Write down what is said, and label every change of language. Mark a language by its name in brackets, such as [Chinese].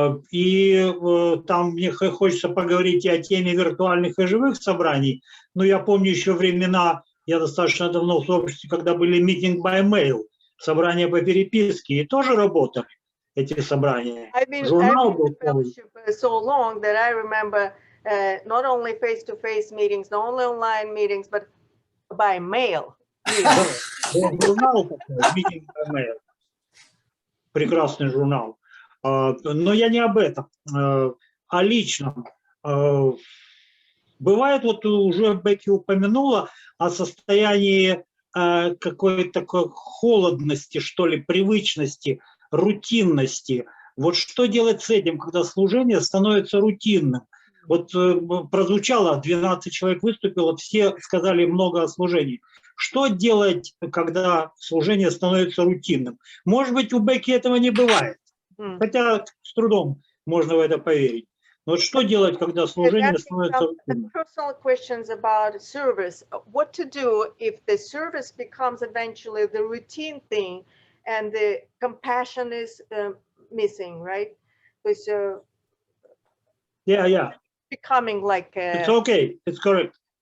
[Russian] И там мне хочется поговорить и о теме виртуальных и живых собраний. Но я помню еще времена, я достаточно давно в сообществе, когда были [English] meeting by mail, [Russian] собрания по переписке, и тоже работали эти собрания. Журнал был [English] so long that I remember not only face-to-face meetings, not only online meetings, but by mail. [Russian] Журнал такой, meeting by mail. Прекрасный журнал. Но я не об этом, о личном. Бывает, вот уже Бэкки упомянула о состоянии какой-то такой холодности, что ли, привычности, рутинности. Вот что делать с этим, когда служение становится рутинным? Вот прозвучало, 12 человек выступило, все сказали много о служении. Что делать, когда служение становится рутинным? Может быть, у Бэкки этого не бывает, хотя с трудом можно в это поверить. Но вот что делать, когда служение становится рутинным? [English] Personal questions about service. What to do if the service becomes eventually the routine thing and the compassion is missing, right? [Russian] То есть [English] Yeah. becoming like It's okay. It's correct.